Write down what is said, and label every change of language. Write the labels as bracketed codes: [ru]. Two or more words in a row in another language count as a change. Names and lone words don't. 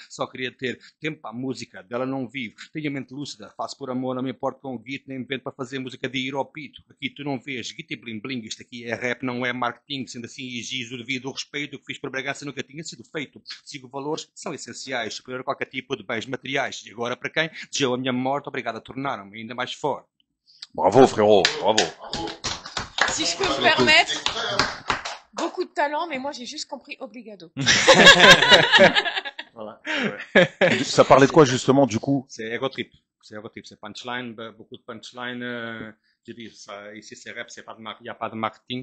[pt] Só queria ter tempo para a música, dela não vivo. Tenho a mente lúcida, faço por amor, não me importo com o guito, nem invento para fazer música de ir ao pito. Aqui tu não vês guito e [en] bling bling, [pt] isto aqui é rap, não é marketing. Sendo assim, exijo o devido respeito. O que fiz por Bragança nunca tinha sido feito. Sigo valores, são essenciais, superior a qualquer tipo de bens materiais. E agora, para quem desejou a minha morte, obrigado a tornaram-me ainda mais forte. [fr] Bravo, frérot, bravo. Si je peux me permettre, beaucoup de talent, mais moi j'ai juste compris obligado. Voilà. Ça parlait de quoi justement du coup? C'est [en] ego trip. [fr] C'est [en] ego trip. [fr] C'est punchline, beaucoup de punchline. Je dis, ça, ici c'est rap, c'est pas de il n'y a pas de marketing.